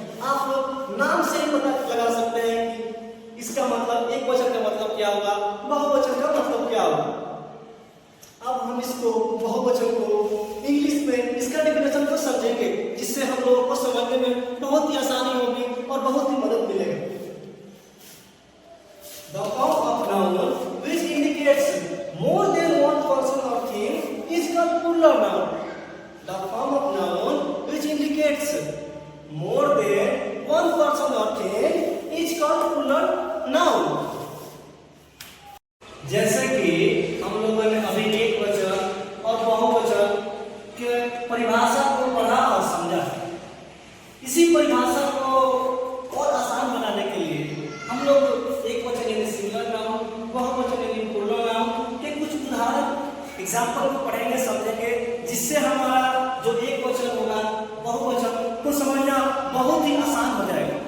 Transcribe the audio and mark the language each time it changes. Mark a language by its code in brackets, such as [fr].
[hi] आप लोग नाम से ही पता लगा सकते हैं कि इसका मतलब एक वचन का मतलब क्या होगा, बहुवचन का मतलब क्या होगा। अब हम इसको बहुवचन को इंग्लिश में इसका डेफिनेशन को समझेंगे, जिससे हम लोगों को समझने में बहुत ही आसानी होगी और बहुत ही मदद मिलेगा। [en] The form of noun which indicates more than one person or thing is called plural noun. The form of noun which indicates more than one person or thing is called plural noun. [hi] जैसे कि हम लोगों ने अभी एक वचन और बहुवचन के परिभाषा को पढ़ा और समझा। इसी परिभाषा को और आसान बनाने के लिए हम लोग एक वचन यानी सिंगुलर नाउन, बहुवचन यानी प्लूरल नाउन के कुछ उदाहरण एग्जाम्पल को पढ़ेंगे, समझेंगे, जिससे हमारा जो एक वचन होगा बहुवचन को समझना बहुत ही आसान हो जाएगा।